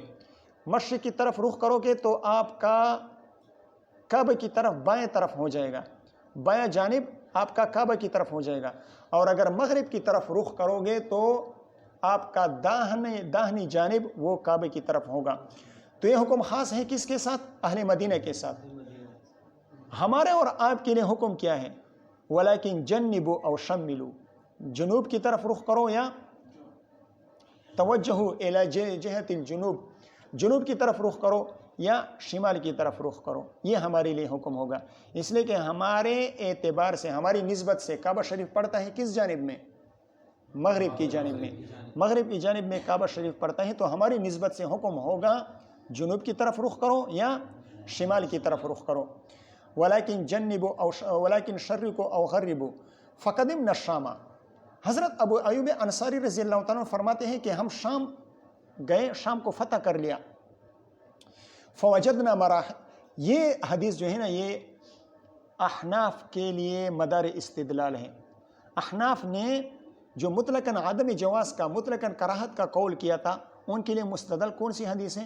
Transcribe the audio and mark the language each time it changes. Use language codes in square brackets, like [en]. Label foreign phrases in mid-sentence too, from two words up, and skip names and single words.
[ur] مشرق کی طرف رخ کرو گے تو آپ کا کعبہ کی طرف بائیں طرف ہو جائے گا، بائیں جانب آپ کا کعبہ کی طرف ہو جائے گا، اور اگر مغرب کی طرف رخ کرو گے تو آپ کا داہنی جانب وہ کعبہ کی طرف ہوگا۔ تو یہ حکم خاص ہے کس کے ساتھ؟ اہل مدینہ کے ساتھ۔ ہمارے اور آپ کے لیے حکم کیا ہے؟ [ar] ولیکن جنبوا او شملوا، [ur] جنوب کی طرف رخ کرو یا [ar] توجہ الی جہت الجنوب، [ur] جنوب کی طرف رخ کرو یا شمال کی طرف رخ کرو، یہ ہمارے لیے حکم ہوگا، اس لیے کہ ہمارے اعتبار سے، ہماری نسبت سے کعبہ شریف پڑتا ہے کس جانب میں؟ مغرب کی جانب میں، مغرب کی جانب میں کعبہ شریف پڑتا ہے، تو ہماری نسبت سے حکم ہوگا جنوب کی طرف رخ کرو یا شمال کی طرف رخ کرو۔ [ar] ولیکن جنبوا او ولیکن شرقوا او غربوا فقدمنا الشام، [ur] حضرت ابو ایوب انصاری [ar] رضی اللہ تعالیٰ عنہ [ur] فرماتے ہیں کہ ہم شام گئے، شام کو فتح کر لیا، [ar] فوجدنا مراحل، [ur] یہ حدیث جو ہے نا یہ احناف کے لیے مدار استدلال ہے۔ احناف نے جو مطلقاً عدم جواز کا، مطلقاً کراہت کا قول کیا تھا، ان کے لیے مستدل کون سی حدیث ہے؟